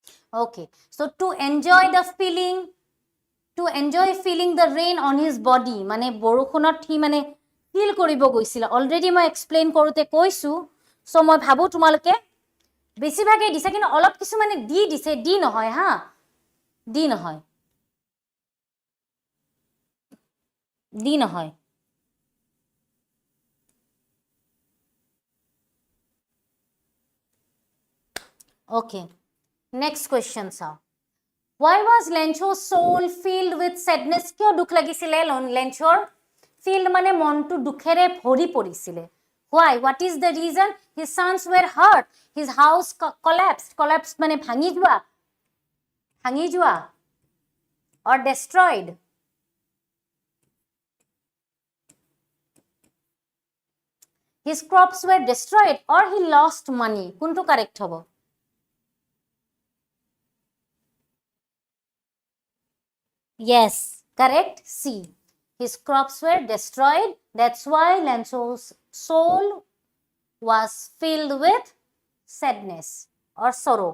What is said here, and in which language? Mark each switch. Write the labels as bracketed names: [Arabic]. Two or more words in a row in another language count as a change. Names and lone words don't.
[English] Okay, so to enjoy feeling the rain on his body, [Assamese] মানে বৰষুণত সি মানে ফিল কৰিব গৈছিল। অলৰেডি মই এক্সপ্লেইন কৰোতে কৈছো, সো মই ভাবো তোমালোকে বেছিভাগে দিছে, কিন্তু অলপ কিছু মানে দিছে, ডি নহয় হা, ডি নহয়, ডি নহয়। [English] Okay, next question চাও। Why was Lencho's soul filled with sadness? [Assamese] কিয় দুখ লাগিছিলে লেঞ্চোৰ? Filled মানে মনটো দুখেৰে ভৰি পৰিছিলে। [English] Why? What is the reason? His sons were hurt. His house collapsed. [Assamese] Collapsed মানে ভাঙি যোৱা [English] or destroyed. His crops were destroyed or he lost money. [Assamese] কোনটো correct হ'ব? [English] Yes, correct. C. His crops were destroyed. That's why Lencho's soul was filled with sadness or sorrow.